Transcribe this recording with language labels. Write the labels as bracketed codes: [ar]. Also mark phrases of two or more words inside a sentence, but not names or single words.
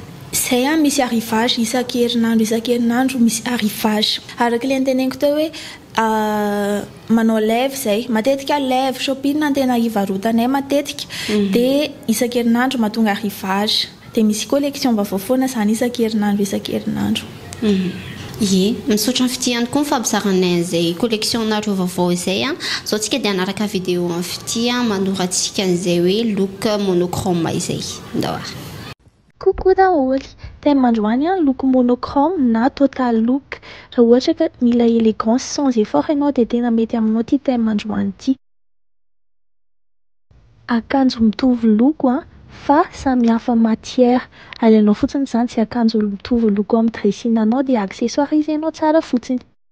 [mg] zay misy arrivage isan-kerinandro misy arrivage araka le anteneniko tao hoe manao lève zay matetika lève shopping no tena hivarotanay matetika dia isan-kerinandro mahatonga arrivage dia misy collection vaovao foana zany isan-kerinandro misaotra ny fity ihany koa ny fampizaranay an'izay collectionnareo vaovao izay zao tsika dia hanaraka video amin'ny fity manoratsika an'izay hoe [fr] look monochrome [mg] izay ndahoara coucou daholy thème androany [fr] look monochrome [mg] na [fr] total look [mg] raha ohatra ka mila [fr] élégance sans effort [mg] ianao dia tena mety aminao ty thème androany ty akanjo mitovy loko fa samy hafa matière alainao fotsiny zany tsy akanjo mitovy loko amin'ny dressing anao dia accessoirise ianao tsara fotsiny